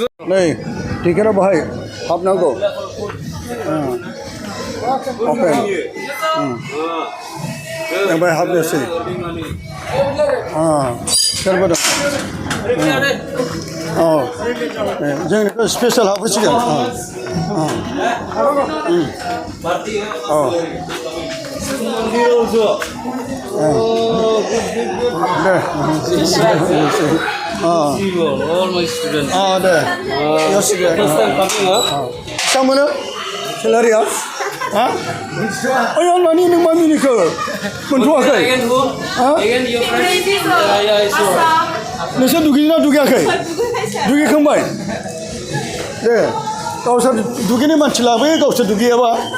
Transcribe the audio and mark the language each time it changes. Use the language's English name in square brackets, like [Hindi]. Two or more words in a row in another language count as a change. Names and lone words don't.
[Bodo] नै टिकेटआ बाहाय हाबनांगौ अपेन जों बाहाय हाबनोसै सोरबा दं जोंनिखौ स्पेसियेल हाबहोसिगोन दे [English] all my students [Bodo] दे बेसेबां मोनो सेलारिया नानि नों मा मिनिखो मोनथ'वाखै नोंसोर दुगैना दुगैयाखै दुगैखांबाय दे गावसोर दुगैनाय मानसि लाबोयो गावसोर दुगैयाबा